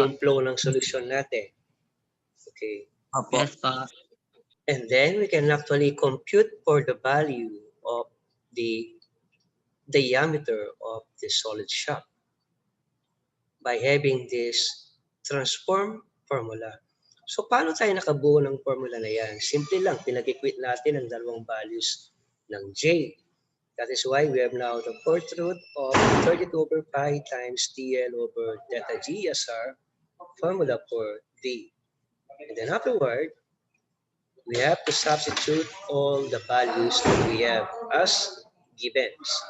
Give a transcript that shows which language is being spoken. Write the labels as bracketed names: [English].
[Filipino] yung flow ng solution natin? Okay. [English] Yes, pa. And then we can actually compute for the value of the diameter of the solid shock. by having this transform formula. [Filipino] So, paano tayo nakabuo ng formula na yan? Simple lang, pinag-equate natin ang dalawang values ng J. [English] That is why we have now the fourth root of 32 over pi times TL over delta G as our formula for D. And then afterward, we have to substitute all the values that we have as givens.